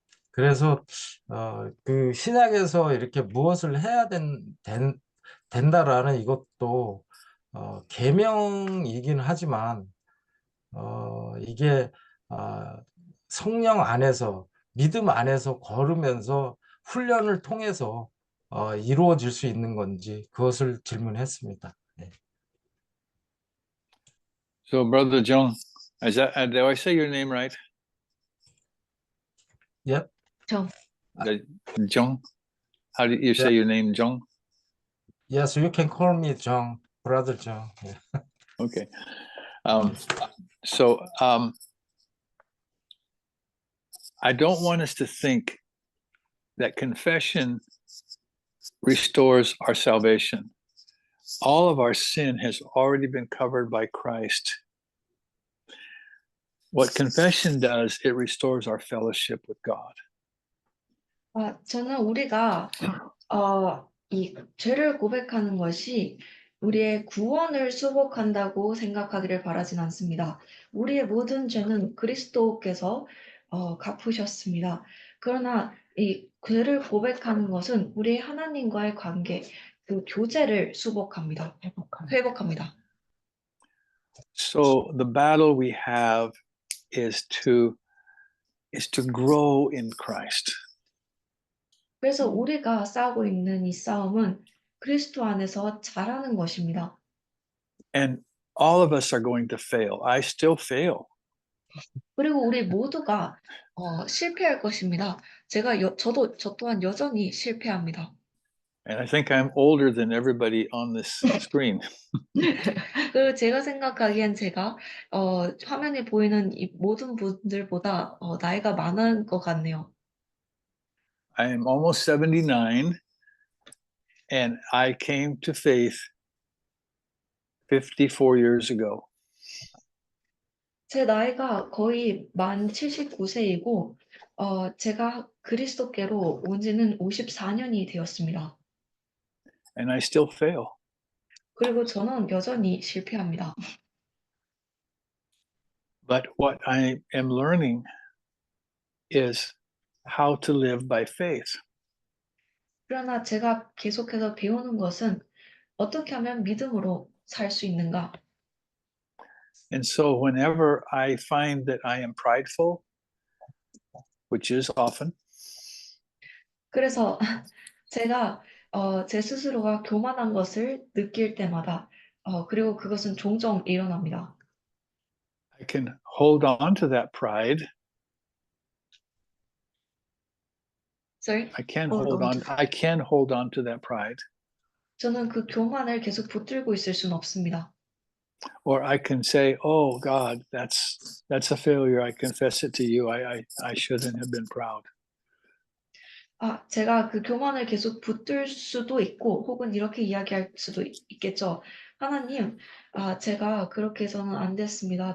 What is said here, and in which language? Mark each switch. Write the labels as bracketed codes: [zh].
[ko] 그래서 신약에서 이렇게 무엇을 해야 된다라는 이것도 계명이긴 하지만 이게 성령 안에서, 믿음 안에서 걸으면서 훈련을 통해서 이루어질 수 있는 건지, 그것을 질문했습니다. 네. [en] So, Brother Jung, did I say your name right? Yep. Jung? How do you say your name, Jung? Yes, you can call me Jung, Brother Jung. Yeah. Okay. So I don't want us to think that confession restores our salvation. All of our sin has already been covered by Christ. What confession does, it restores our fellowship with God. [ko] 저는 우리가 이 죄를 고백하는 것이 우리의 구원을 수복한다고 생각하기를 바라진 않습니다. 우리의 모든 죄는 그리스도께서 갚으셨습니다. 그러나 이 죄를 고백하는 것은 우리 하나님과의 관계, 그 교제를 수복합니다. 회복합니다. [en] So the battle we have is to grow in Christ. [ko] 그래서 우리가 싸우고 있는 이 싸움은 그리스도 안에서 자라는 것입니다. [en] And all of us are going to fail. I still fail. [ko] 그리고 우리 모두가 실패할 것입니다. 저 또한 여전히 실패합니다. [en] And I think I'm older than everybody on this screen. [ko] 그리고 제가 생각하기엔 제가 화면에 보이는 이 모든 분들보다 나이가 많은 것 같네요. [en] I am almost 79, and I came to faith 54 years ago. [ko] 제 나이가 거의 만 79세이고 제가 그리스도께로 온 지는 54년이 되었습니다. [en] And I still fail. [ko] 그리고 저는 여전히 실패합니다. [en] But what I am learning is how to live by faith. [ko] 그러나 제가 계속해서 배우는 것은 어떻게 하면 믿음으로 살 수 있는가? [en] And so whenever I find that I am prideful, which is often, [ko] 그래서 제가 제 스스로가 교만한 것을 느낄 때마다 그리고 그것은 종종 일어납니다. [en] I can hold on to that pride. Sorry? I can Hold hold on on. to I can hold on to that pride, [ko] 저는 그 교만을 계속 붙들고 있을 수는 없습니다. [en] or I can say, "Oh God, that's a failure. I confess it to you. I shouldn't have been proud." [ko] 제가 그 교만을 계속 붙들 수도 있고 혹은 이렇게 이야기할 수도 있겠죠. 하나님, 제가 그렇게 해서는 안 됐습니다.